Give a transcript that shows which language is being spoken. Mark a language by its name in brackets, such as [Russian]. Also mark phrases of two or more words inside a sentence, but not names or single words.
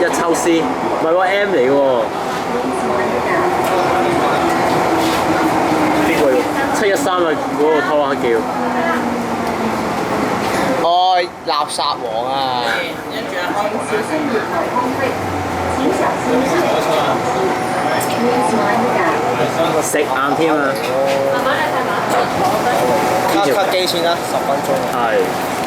[Cantonese] Chelsea，唔係喎 M 嚟喎。邊個？713啊，嗰個拖下叫。哦，垃圾王啊！小心月台空隙，請小心視線。 [English] Please mind the gap。 [Cantonese] 食晏添啊！卡機先啦，10分鐘。係。